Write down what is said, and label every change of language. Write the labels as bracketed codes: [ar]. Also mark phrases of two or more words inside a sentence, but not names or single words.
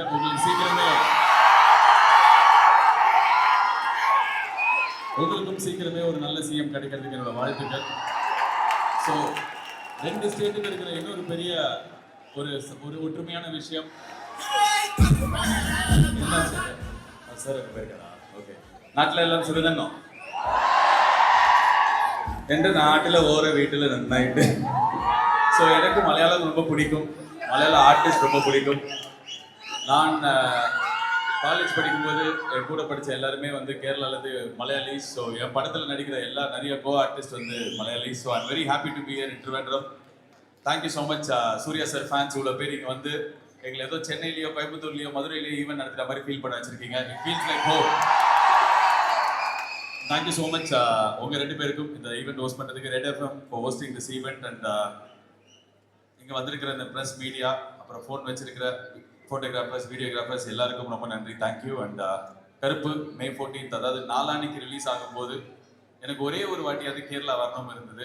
[ta] உங்களுக்கு உங்களுக்கும் சீக்கிரமே ஒரு நல்ல சிஎம் கிடைக்கிறதுக்கு என்னோட வாழ்த்துக்கள். ஸோ 2 ஸ்டேட்டுக்கு இருக்கிற இன்னொரு பெரிய ஒரு ஒரு ஒற்றுமையான விஷயம் என்ன சார் பேருக்கா? ஓகே, [ml] നാട്ടിലെ എല്ലാം സുഖതന്നോ? എൻ്റെ നാട്ടിൽ ഓരോ വീട്ടിൽ നന്നായിട്ട്. [ta] ஸோ எனக்கு மலையாளம் ரொம்ப பிடிக்கும், மலையாள ஆர்டிஸ்ட் ரொம்ப பிடிக்கும். நான் காலேஜ் படிக்கும்போது என் கூட படித்த எல்லாருமே வந்து கேரளாலேருந்து மலையாளிஸ். ஸோ என் படத்தில் நடிக்கிற நிறைய [en] co artist [ta] வந்து மலையாளிஸ். [en] So I'm very happy to be here in Trivandrum. thank you so much [ta] சூர்யா சார் ஃபேன்ஸ் இவ்வளோ பேர் இங்கே வந்து எங்களை ஏதோ சென்னையிலையோ கோயம்புத்தூர்லையோ மதுரையிலையோ ஈவென்ட் நடத்துகிற மாதிரி ஃபீல் பண்ண வச்சிருக்கீங்க. [en] It feels like home. thank you so much [ta] உங்கள் 2 பேருக்கும் இந்த [en] event host [ta] பண்ணுறதுக்கு, [en] Red FM for hosting this event. [ta] அண்ட் இங்கே வந்திருக்கிற இந்த [en] press media, [ta] அப்புறம் ஃபோன் வச்சிருக்கிற ஃபோட்டோகிராஃபர்ஸ், வீடியோகிராஃபர்ஸ் எல்லாருக்கும் ரொம்ப நன்றி, தேங்க்யூ. அண்ட் கருப்பு May 14th, அதாவது நாளான்னைக்கு ரிலீஸ் ஆகும்போது எனக்கு ஒரே ஒரு வாட்டியாவது கேரளா வரணும் இருந்தது.